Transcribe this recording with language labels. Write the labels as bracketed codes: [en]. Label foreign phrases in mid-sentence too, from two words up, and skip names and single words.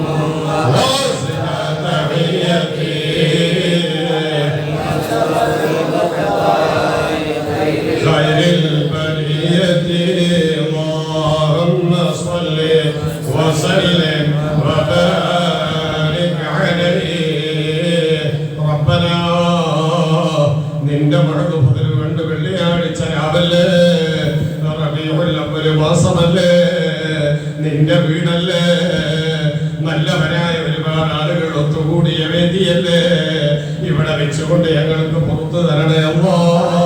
[ar] وزنا تحيتي خير البرية. اللهم صل وسلم وبارك عليه. [ml] ربنا നിന്റെ മഴ കൊണ്ട് വെള്ളിയാഴ്ച രാവല്ലേ റബീഉൽ അവ്വൽ മാസമല്ലേ നിന്റെ വീടല്ലേ നല്ലവരായ ഒരുപാട് ആളുകൾ ഒത്തുകൂടിയ വേദിയല്ലേ ഇവിടെ വെച്ചുകൊണ്ട് ഞങ്ങൾക്ക് പുറത്തു തരണേ അല്ലാഹ്.